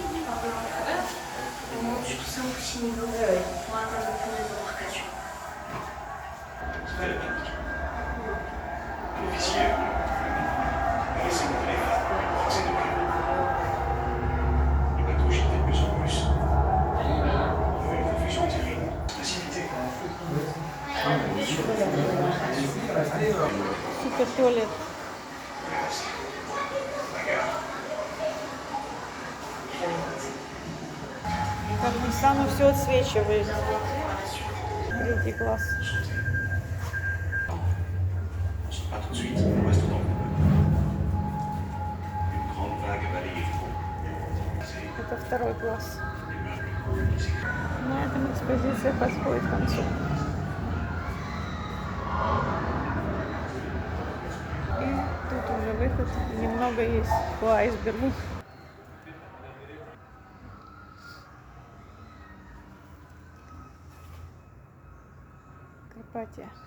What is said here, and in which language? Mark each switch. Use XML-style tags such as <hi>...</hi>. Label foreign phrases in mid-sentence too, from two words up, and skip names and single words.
<fr>On monte sur 5 ou 6 niveaux pour atteindre le point des embarcations. L'officier, laissez-moi les c'est de plus. Le bateau gîte de plus en plus. Une confusion terrible. Facilité.</fr> <ru>Супер туалет. Как ни странно, все отсвечивает. Третий класс.</ru> <fr>Pas tout de suite, on reste dans le couple. Une grande vague balaye le fond.</fr> <ru>Это второй класс. На этом экспозиция подходит к концу. И тут уже выход. Немного есть по айсбергу. Карпатия.</ru>